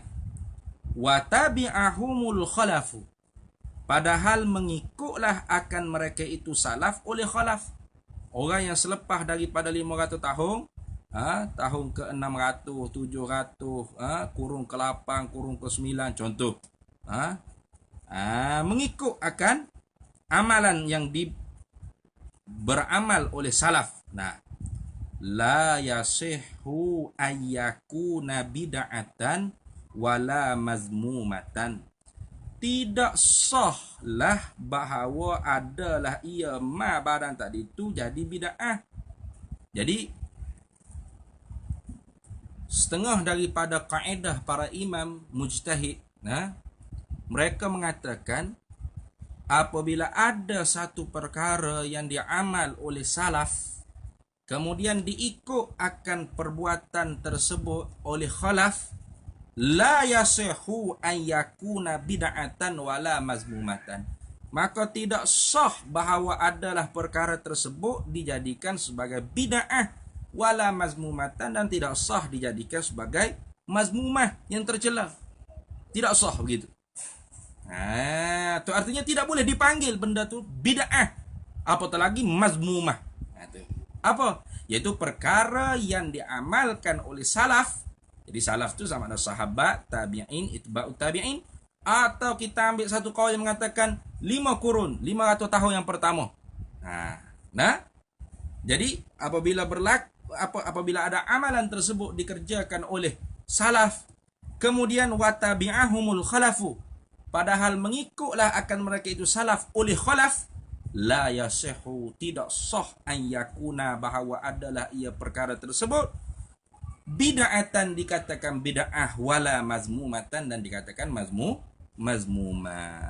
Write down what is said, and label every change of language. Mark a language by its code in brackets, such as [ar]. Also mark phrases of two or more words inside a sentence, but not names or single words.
[ar] وتبعهم الخلف, [ms] padahal mengikutlah akan mereka itu salaf oleh khalaf, orang yang selepas daripada 500 tahun, tahun ke-600, 700, kurun ke-8, kurun ke-9 contoh, mengikut akan amalan yang beramal oleh salaf. [ar] لا يصح أن يكون بدعة ولا مذمومة, [ms] tidak sahlah bahawa adalah ia barang tadi itu jadi bid'ah. Jadi setengah daripada kaedah para imam mujtahid, mereka mengatakan apabila ada satu perkara yang diamal oleh salaf, kemudian diikut akan perbuatan tersebut oleh khalaf, [ar] لا يصح أن يكون بدعة ولا مذمومة, [ms] maka tidak sah bahawa adalah perkara tersebut dijadikan sebagai bid'ah [ar] ولا مذمومة, [ms] dan tidak sah dijadikan sebagai mazmumah, yang tercela. Tidak sah begitu. Itu artinya tidak boleh dipanggil benda tu bid'ah, apatah lagi mazmumah. Apa? Yaitu perkara yang diamalkan oleh salaf. Jadi salaf tu sama ada sahabat, tabi'in, [ar] أتباع التابعين, [ms] atau kita ambil satu kaul yang mengatakan 5 kurun, 500 tahun yang pertama. Jadi apabila ada amalan tersebut dikerjakan oleh salaf, kemudian [ar] وتبعهم الخلف, [ms] padahal mengikutlah akan mereka itu salaf oleh khalaf, [ar] لا يصح, [ms] tidak sah [ar] أن يكون, [ms] bahawa adalah ia perkara tersebut bid'atan, dikatakan bid'ah, [ar] ولا مذمومة, [ms] dan dikatakan mazmumah.